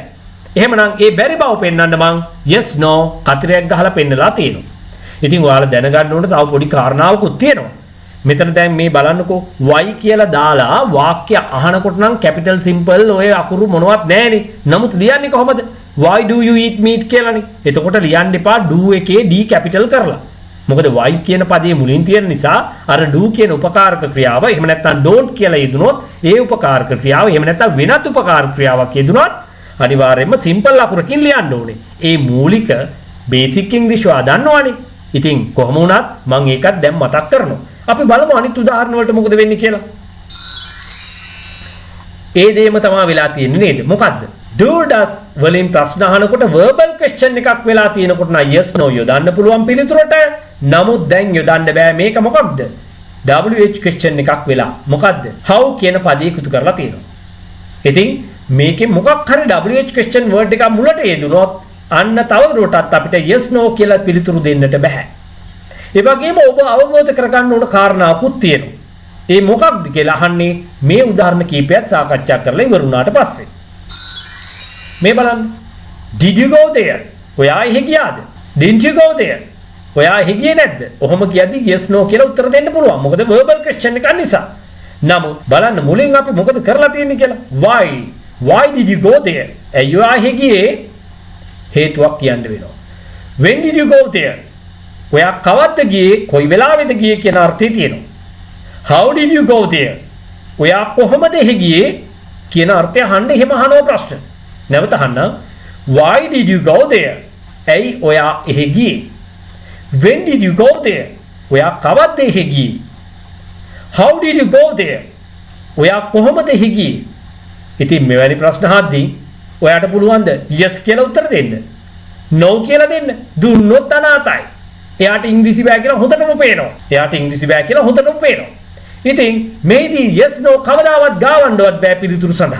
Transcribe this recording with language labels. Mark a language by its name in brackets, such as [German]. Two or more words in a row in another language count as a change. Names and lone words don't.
[Sinhala] එහෙමනම් ඒ බැරි බව පෙන්වන්න මං [English] yes no [Sinhala] කතරයක් ගහලා පෙන්නලා තියෙනවා. ඉතින් ඔයාලා දැනගන්න ඕන තව පොඩි කාරණාවකුත් තියෙනවා. මෙතන දැන් මේ බලන්නකෝ why කියලා දාලා වාක්‍ය අහනකොට නම් capital simple ඔය අකුරු මොනවත් නැහැනේ. නමුත් ලියන්නේ කොහමද? [English] why do you eat meat කියලානේ. [Sinhala] එතකොට ලියන්න එපා do එකේ d capital කරලා. මොකද why කියන පදයේ මුලින් තියෙන නිසා අර do කියන උපකාරක ක්‍රියාව එහෙම නැත්නම් don't කියලා යෙදුනොත් ඒ උපකාරක ක්‍රියාව එහෙම නැත්නම් වෙනත් උපකාරක ක්‍රියාවක් යෙදුනොත් අනිවාර්යයෙන්ම simple අකුරකින් ලියන්න ඕනේ. ඒ මූලික [English] basic english [Sinhala] වා දන්නවනේ. ඉතින් කොහොම වුණත් මම ඒකත් දැන් මතක් කරනවා. අපි බලමු අනිත් උදාහරණ වලට මොකද වෙන්නේ කියලා. ඒ දෙයම තමයි වෙලා තියෙන්නේ නේද? මොකද්ද? [English] do does [Sinhala] වලින් ප්‍රශ්න අහනකොට [English] verbal question [Sinhala] එකක් වෙලා තියෙනකොට නම් [English] yes no [Sinhala] යොදන්න පුළුවන් පිළිතුරට. නමුත් දැන් යොදන්න බෑ. මේක මොකක්ද? [English] WH question [Sinhala] එකක් වෙලා. මොකද්ද? how කියන පදේ එකතු කරලා තියෙනවා. ඉතින් මේකේ මොකක් හරි [English] WH question word [Sinhala] එකක් මුලට යෙදුනොත් අන්න තවදුරටත් අපිට [English] yes no [Sinhala] කියලා පිළිතුරු දෙන්නට බෑ. ඒ වගේම ඔබ අවබෝධ කරගන්න ඕන කාරණාවකුත් තියෙනවා. ඒ මොකක්ද කියලා අහන්නේ මේ උදාහරණ කීපයක් සාකච්ඡා කරලා ඉවර වුණාට පස්සේ. මේ බලන්න. [English] Did you go there? [Sinhala] ඔයා එහෙ ගියාද? [English] Didn't you go there? [Sinhala] ඔයා එහෙ ගියේ නැද්ද? ඔහොම කියද්දි [English] yes no [Sinhala] කියලා උත්තර දෙන්න පුළුවන්. මොකද [English] verbal question [Sinhala] එකක් නිසා. නමුත් බලන්න මුලින් අපි මොකද කරලා තියෙන්නේ කියලා. [English] Why did you go there? [Sinhala] ඇයි ඔයා එහෙ ගියේ? හේතුවක් කියන්න වෙනවා. [English] When did you go there? [Sinhala] ඔයා කවද්ද ගියේ? කොයි වෙලාවෙද ගියේ කියන අර්ථය තියෙනවා. [English] How did you go there? [Sinhala] ඔයා කොහොමද එහෙ ගියේ කියන අර්ථය අහන්න එහෙම අහනවා ප්‍රශ්න. නැවත අහන්න. [English] Why did you go there? [Sinhala] ඇයි ඔයා එහෙ ගියේ? [English] When did you go there? [Sinhala] ඔයා කවද්ද එහෙ ගියේ? [English] How did you go there? [Sinhala] ඔයා කොහොමද එහෙ ගියේ? ඉතින් මෙවැනි ප්‍රශ්න අහද්දී ඔයාට පුළුවන්ද yes කියලා උත්තර දෙන්න? no කියලා දෙන්න? දුන්නොත් අනාතයි. එයාට ඉංග්‍රීසි බෑ කියලා හොඳටම පේනවා. එයාට ඉංග්‍රීසි බෑ කියලා හොඳටම පේනවා. ඉතින් මේදී [English] yes no [Sinhala] කවදාවත් ගාවන්නවත් බෑ පිළිතුරු සඳහා.